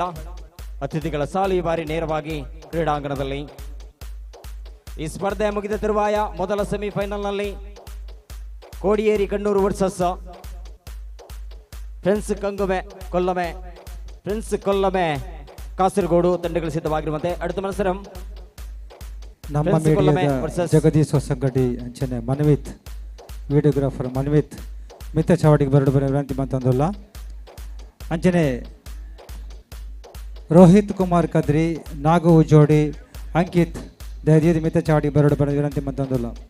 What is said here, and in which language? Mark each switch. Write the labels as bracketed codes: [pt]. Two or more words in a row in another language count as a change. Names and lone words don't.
[kn] ಅತಿಥಿಗಳ ಸಾಲು ಈ ಬಾರಿ ನೇರವಾಗಿ ಕ್ರೀಡಾಂಗಣದಲ್ಲಿ. ಈ ಸ್ಪರ್ಧೆ ಮುಗಿದ ತರುವಾಯ ಮೊದಲ ಸೆಮಿಫೈನಲ್ನಲ್ಲಿ ಕೋಡಿಯೇರಿ ಕಣ್ಣೂರು ವರ್ಸಸ್ ಫ್ರೆಂಡ್ಸ್ ಕೊಲ್ಲಮೆ ಕಾಸರಗೋಡು ತಂಡಗಳು ಸಿದ್ಧವಾಗಿರುವಂತೆ [ml] അടുത്ത മത്സരം [tcy] ನಮ್ಮ ಮೀಡಿಯಾದ ಜಗದೀಶ್ ಹೊಸಗಡ್ಡಿ ಅಂಚನೆ ಮನ್ವಿತ್ ವಿಡಿಯೋಗ್ರಾಫರ್ ಮನ್ವಿತ್ ಮಿತ್ತ ಚಾವಡಿಗೆ ಬರಡು ವಿನಂತಿ ಮಂತಂದುಲ್ಲ ಅಂಚನೆ ರೋಹಿತ್ ಕುಮಾರ್ ಕದ್ರಿ ನಾಗು ಜೋಡಿ ಅಂಕಿತ್ ದಯದಿ ಮಿತ್ತ ಚಾವಡಿಗೆ ಬರಡು ವಿನಂತಿ ಮಂತಂದುಲ್ಲ.